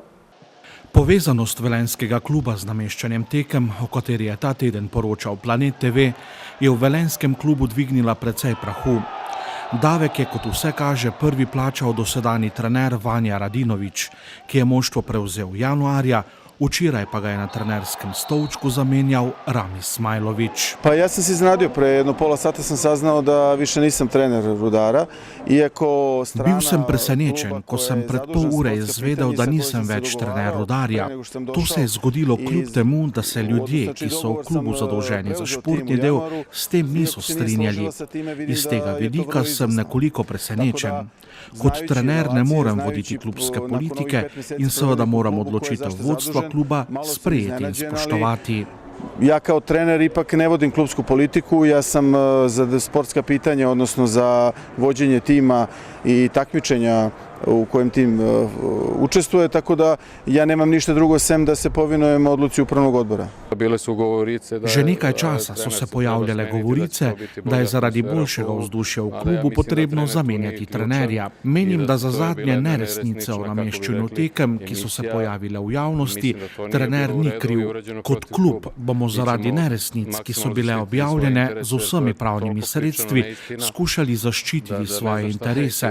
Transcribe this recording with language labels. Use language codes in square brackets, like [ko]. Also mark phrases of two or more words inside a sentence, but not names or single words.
[sl] Povezanost velenjskega kluba z nameščanjem tekem, o kateri je ta teden poročal Planet TV, je v velenjskem klubu dvignila precej prahu. Davek je, kot vse kaže, prvi plačal dosedanji trener Vanja Radinovič, ki je moštvo prevzel januarja, Včeraj pa ga je na trenerskem stolčku zamenjal Rami Smajlović. [sr] Pa ja sam se iznenadio, pre jedno pola sata sam saznao da više nisam trener Rudara, iako strana... [sl] Bil sem presenečen, ko sem pred pol ure izvedel, da nisem več trener Rudarja. To se je zgodilo kljub temu, da se ljudje, ki so v klubu zadolženi za športni del, s tem niso strinjali. Iz tega vidika sem nekoliko presenečen. Kot trener ne morem voditi klubske politike in seveda moram odločitev vodstva kluba sprejeti in spoštovati. [sr] Ja kao trener ipak ne vodim klubsku politiku, ja sam za sportska pitanja, odnosno za vođenje tima i takmičenja u kojem tim učestvuje, tako da ja nemam ništa drugo sem da se povinujem odluci upravnog odbora. [sl] Že nekaj časa so se pojavljale govorice, da je zaradi boljšega vzdušja v klubu potrebno zamenjati trenerja. Menim, da za zadnje neresnice o nameščanju tekem, ki so se pojavile v javnosti, trener ni kriv. Kot klub bomo zaradi neresnic, ki so bile objavljene z vsemi pravnimi sredstvi, skušali zaščititi svoje interese.